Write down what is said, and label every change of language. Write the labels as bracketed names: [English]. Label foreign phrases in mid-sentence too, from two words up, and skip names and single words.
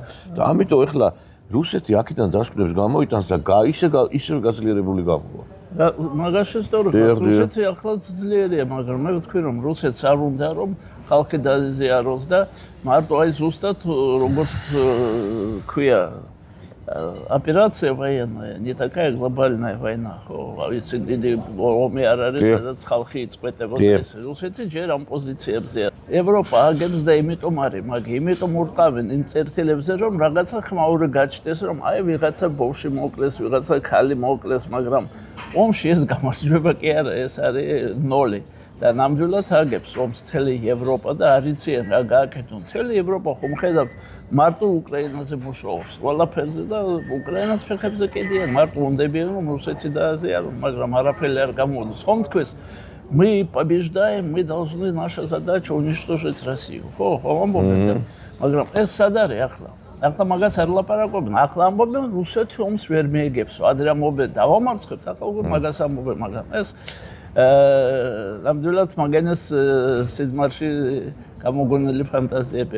[Georgian] და ამიტომ ეხლა რუსეთი აქედან დასკვნებს გამოიტანს და ისევ გაძლიერებული გამოვა. მაგაში სწორია, რუსეთი ახლა ძლიერია, მაგრამ მე ვთქვი რომ რუსეთს არ უნდა რომ ხალხი დაზიაროს და მარტო აი ზუსტად როგორც ქვია [Russian] операция военная, не такая глобальная война. [Georgian] Ვიცი დიდი ომი არ არის, სადაც ხალხი იწყვეტებოდა ეს. რუსეთი ჯერ ამ პოზიციებზეა. ევროპა აგებს და იმიტომ არის, მაგრამ იმიტომ ურყავენ იმ წერტილებზე, რომ რაღაცა ხმაური გაჩნდეს, რომ აი ვიღაცა ბავშვი მოკლეს, ვიღაცა ქალი მოკლეს, მაგრამ ომში ეს გამარჯვება კი არა, ეს არის ნოლი. და ნამდვილად აგებს ომს მთელი ევროპა და არ იციან რა გააკეთონ. მთელი ევროპა ხომ ხედავთ მარტო უკრაინაზე მუშაობს. ყველაფერზე და უკრაინას ფეხებზე კიდიან, მარტო უნდებიან რომ რუსეთი დააზიარონ, მაგრამ არაფერი არ გამოდის. ხომ თქვეს [Russian] мы побеждаем, мы должны, наша задача уничтожить Россию. [Georgian] ხო ამბობენ. მაგრამ ეს სად არის ახლა? ახლა მაგას არ ლაპარაკობენ. ახლა ამბობენ რუსეთი ომს ვერ მიეგებს. ადრე ამბობენ დავამარცხებთ, ახლა უკვე მაგას ამბობენ, მაგრამ ეს ნამდვილად მაგენეს სიზმარში გამოგონილი ფანტაზიებია.